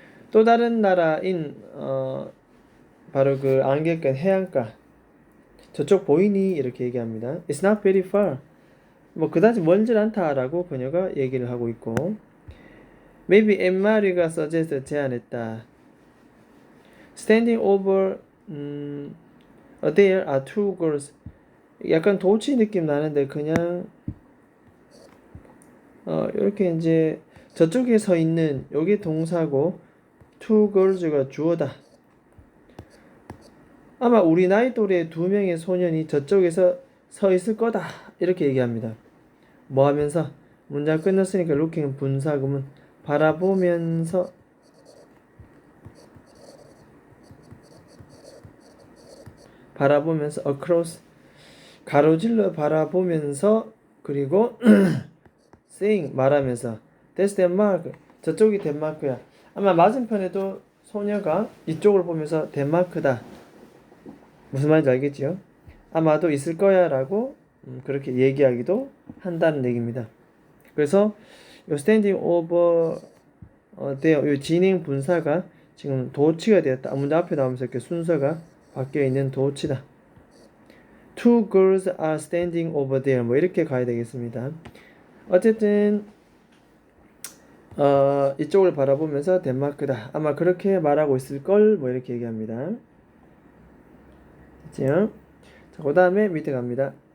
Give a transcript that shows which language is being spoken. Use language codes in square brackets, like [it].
[ko] 또 다른 나라인 바로 그 안개 낀 해안가 저쪽 보이니 이렇게 얘기합니다. [en] It's not very far. [ko] 뭐 그다지 멀질 않다라고 그녀가 얘기를 하고 있고 maybe 엠마리가 suggest 제안했다. [en] Standing over there are two girls. [ko] 약간 도치 느낌 나는데 그냥 이렇게 이제 저쪽에 서 있는 여기 동사고 [en] two girls [ko] 가 주어다. 아마 우리 나이 또래 두 명의 소년이 저쪽에서 서 있을 거다 이렇게 얘기합니다. 뭐 하면서 문장 끝났으니까 looking은 분사구문 바라보면서 across 가로질러 바라보면서 그리고 saying 말하면서 [en] that's Denmark [ko] 저쪽이 덴마크야. 아마 맞은편에도 소녀가 이쪽을 보면서 덴마크다 무슨 말인지 알겠지요? 아마도 있을 거야 라고 그렇게 얘기하기도 한다는 얘기입니다. 그래서 요 [en] standing over there [ko] 요 진행 분사가 지금 도치가 되었다. 문장 앞에 나오면서 이렇게 순서가 바뀌어 있는 도치다. [en] Two girls are standing over there [ko] 뭐 이렇게 가야 되겠습니다. 어쨌든 이쪽을 바라보면서 덴마크다. 아마 그렇게 말하고 있을 걸 뭐 이렇게 얘기합니다. 됐죠? 자, 그 다음에 밑에 갑니다.